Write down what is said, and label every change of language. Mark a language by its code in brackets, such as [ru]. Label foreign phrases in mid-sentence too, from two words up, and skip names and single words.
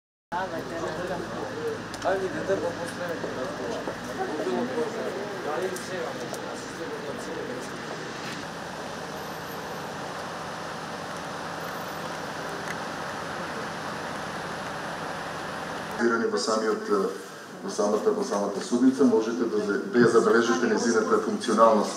[sr] Ajde, ne treba posle razgovora. Bilo koje. Da li se [mk] во самата судница, можете да ја забележите незината функционалност.